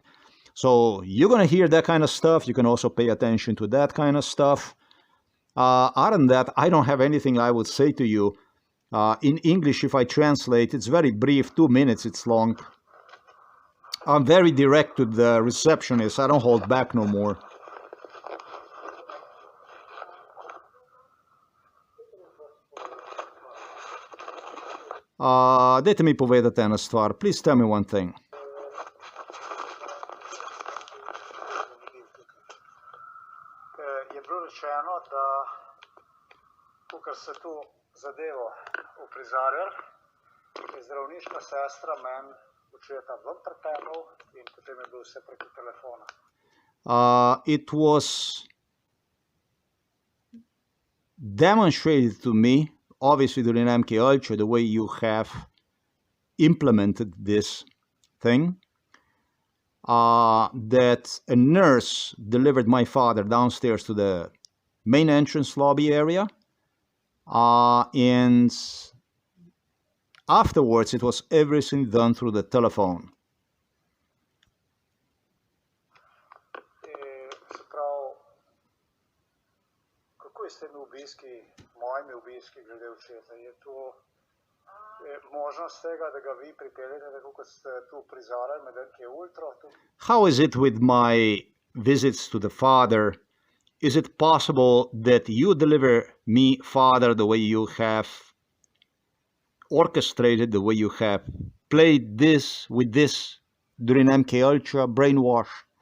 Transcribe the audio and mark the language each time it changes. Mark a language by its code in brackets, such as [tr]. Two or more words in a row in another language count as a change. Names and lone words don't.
[en] So you're going to hear that kind of stuff. You can also pay attention to that kind of stuff. Other than that, I don't have anything I would say to you. In English, if I translate, it's very brief, 2 minutes it's long. I'm very direct to the receptionist. I don't hold back no more. [sl] Dajte mi povedati ena stvar. [en] Please tell me one thing. [sl] Je bilo rečeno, da tukaj se tu zadevo uprizarjali, je zdravniška sestra meni očeta ven pripeljal in potem je bil vse preko telefona. [en] It was demonstrated to me, obviously during MK Ultra, the way you have implemented this thing, that a nurse delivered my father downstairs to the main entrance lobby area, and afterwards it was everything done through the telephone. [sl] Se pravi, kako je s temi obiski, mojimi obiski glede očeta? Je to možnost tega, da ga vi pripeljete, tako kot ste tu prizarali med MK Ultra? [en] How is it with my visits to the father? Is it possible that you deliver me, father, the way you have orchestrated, the way you have played this with this during MK Ultra brainwash?